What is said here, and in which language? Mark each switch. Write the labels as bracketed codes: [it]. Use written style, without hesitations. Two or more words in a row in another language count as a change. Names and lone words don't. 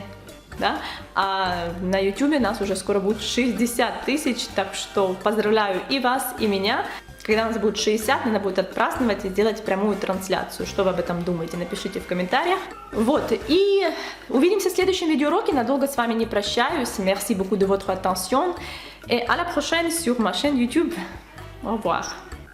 [ru] Да? А на YouTube нас уже скоро будет 60 тысяч, так что поздравляю и вас, и меня. Когда нас будет 60, надо будет отпраздновать и сделать прямую трансляцию. Что вы об этом думаете, напишите в комментариях. Вот, и увидимся в следующем видеоуроке. Надолго с вами не прощаюсь. [fr] Merci beaucoup de votre attention. Et à la prochaine sur ma chaîne YouTube. Au revoir.